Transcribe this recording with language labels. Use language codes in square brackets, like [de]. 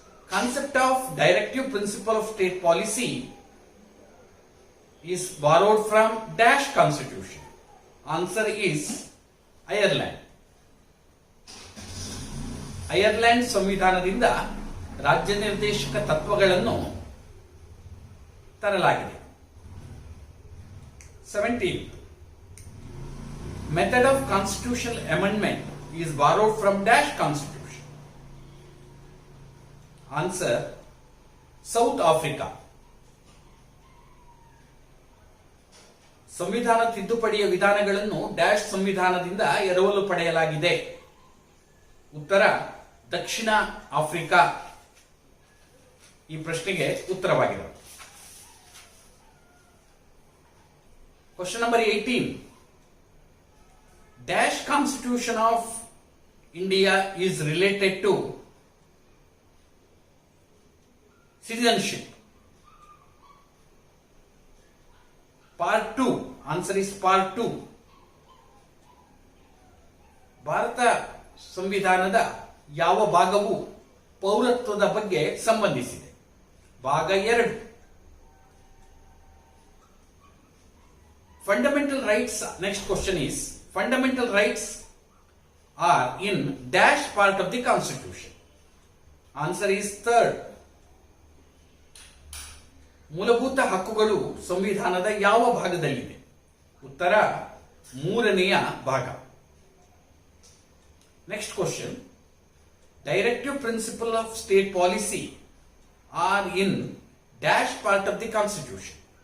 [en] Concept of directive principle of state policy is borrowed from dash constitution. Answer is Ireland. [kn] Ireland ಸಂವಿಧಾನದಿಂದ ರಾಜ್ಯ ನಿರ್ದೇಶಕ ತತ್ವಗಳನ್ನು ತರಲಾಗಿದೆ. 17. [en] Method of constitutional amendment is borrowed from dash constitution. Answer South Africa. [kn] ಸಂವಿಧಾನ ತಿದ್ದುಪಡಿಯ ವಿಧಾನಗಳನ್ನು dash ಸಂವಿಧಾನದಿಂದ ಎರವಲು ಪಡೆಯಲಾಗಿದೆ. ಉತ್ತರ ದಕ್ಷಿಣ Africa. ಈ ಪ್ರಶ್ನೆಗೆ ಉತ್ತರವಾಗಿದೆ. [en] Question number 18. Dash Constitution of India is related to citizenship. Part 2. Answer is Part 2. [kn] Bharat ಸಂವಿಧಾನದ ಯಾವ ಭಾಗವು ಪೌರತ್ವದ ಬಗ್ಗೆ ಸಂಬಂಧಿಸಿದೆ? ಭಾಗ 2. [en] Fundamental rights, next question is, fundamental rights are in dash part of the constitution. Answer is third. [kn] ಮೂಲಭೂತ ಹಕ್ಕುಗಳು ಸಂವಿಧಾನದ ಯಾವ ಭಾಗದಲ್ಲಿದೆ? ಉತ್ತರ 3ನೆಯ ಭಾಗ. [en] Next question, directive principle of state policy are in dash part of the constitution.